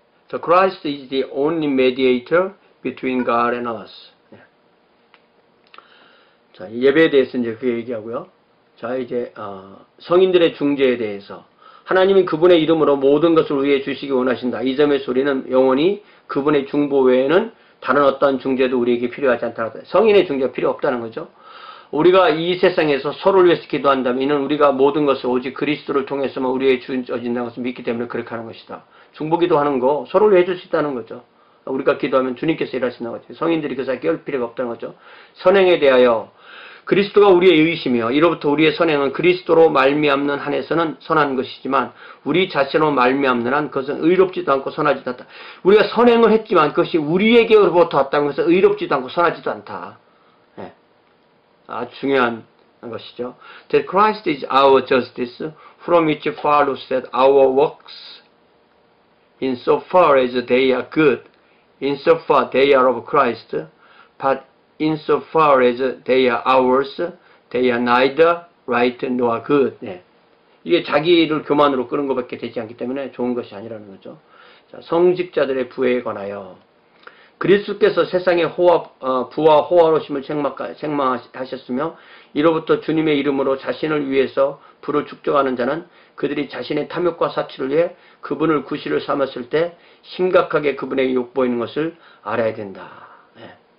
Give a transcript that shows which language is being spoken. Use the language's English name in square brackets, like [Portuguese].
[English] So Christ is the only mediator between God and us. [Korean] 자, 예배에 대해서 이제 그 얘기하고요. 자, 이제 성인들의 중재에 대해서 하나님이 그분의 이름으로 모든 것을 우리에게 주시기 원하신다. 이 점에서 우리는 영원히 그분의 중보 외에는 다른 어떤 중재도 우리에게 필요하지 않다는 거예요. 성인의 중재가 필요 없다는 거죠. 우리가 이 세상에서 서로를 위해서 기도한다면 이는 우리가 모든 것을 오직 그리스도를 통해서만 우리에게 주어진다는 것을 믿기 때문에 그렇게 하는 것이다. 중보기도 하는 거 서로를 해줄 수 있다는 거죠. 우리가 기도하면 주님께서 일하신다는 거죠. 성인들이 그 사이에 끼울 필요가 없다는 거죠. 선행에 대하여 그리스도가 우리의 의이시며 이로부터 우리의 선행은 그리스도로 말미암는 한에서는 선한 것이지만 우리 자신으로 말미암는 한 그것은 의롭지도 않고 선하지도 않다. 우리가 선행을 했지만 그것이 우리에게로부터 왔다는 것은 의롭지도 않고 선하지도 않다. 네. 아주 중요한 것이죠. [English] That Christ is our justice, from which follows that our works, in so far as they are good, in so far they are of Christ, but in so far as they are ours, they are neither right nor good. [Korean] 네. 이게 자기를 교만으로 끄는 것밖에 되지 않기 때문에 좋은 것이 아니라는 거죠. 자, 성직자들의 부에 관하여 그리스도께서 세상의 부와 호화로심을 책망하셨으며 이로부터 주님의 이름으로 자신을 위해서 부를 축적하는 자는 그들이 자신의 탐욕과 사치를 위해 그분을 구실을 삼았을 때 심각하게 그분에게 욕보이는 것을 알아야 된다. 네.